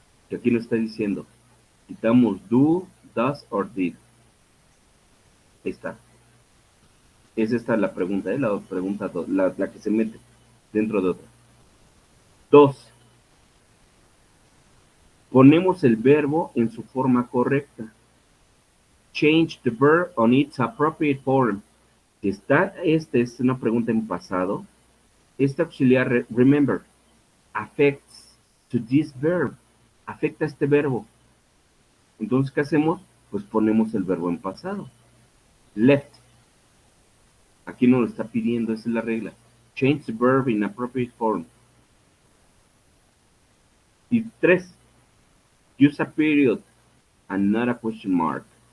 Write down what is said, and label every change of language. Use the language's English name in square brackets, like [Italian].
[Spanish] Que aquí nos está diciendo. Quitamos do, does or did. Ahí está. Es esta la pregunta, la pregunta 2, la que se mete dentro de otra. 2. Ponemos el verbo en su forma correcta. [English] Change the verb on its appropriate form. [Spanish] Si está, esta es una pregunta en pasado. Este auxiliar, [English] remember, affects to this verb. [Spanish] Afecta a este verbo. Entonces, ¿qué hacemos? Pues ponemos el verbo en pasado. Left. Aquí nos lo está pidiendo, esa es la regla. [English] Change the verb in appropriate form. Y 3. Use a period and not a question mark.